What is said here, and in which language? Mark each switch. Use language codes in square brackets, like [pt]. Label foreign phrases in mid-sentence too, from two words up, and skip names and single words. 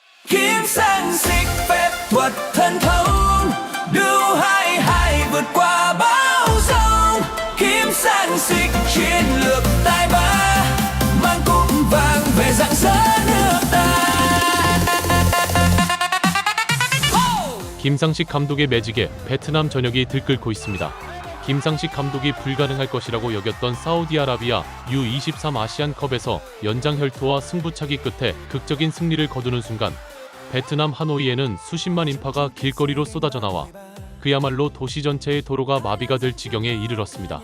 [vi] Kim Sang Sik phép thuật thần thông, đưa hai vượt qua bão giông. Kim Sang Sik chiến lược tài ba, mang cúp vàng về rạng rỡ nước ta. [ko] 김상식 감독의 매직에 베트남 전역이 들끓고 있습니다. 김상식 감독이 불가능할 것이라고 여겼던 사우디아라비아 U23 아시안컵에서 연장 혈투와 승부차기 끝에 극적인 승리를 거두는 순간 베트남 하노이에는 수십만 인파가 길거리로 쏟아져 나와 그야말로 도시 전체의 도로가 마비가 될 지경에 이르렀습니다.